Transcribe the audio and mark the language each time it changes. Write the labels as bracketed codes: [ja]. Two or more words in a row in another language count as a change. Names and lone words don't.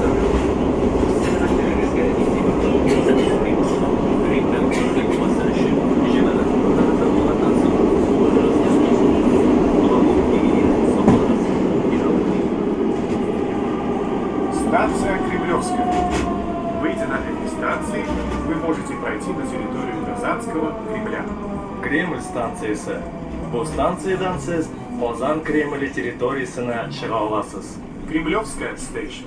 [ru] Станция Кремлевская. Выйдя на этой станции, вы можете пройти на территорию Казанского Кремля. [uz] Kreml stansiyasi. Bu stansiyadan siz Qozon Kremli territoriyasini chiqa olasiz. [en] Кремлевская station.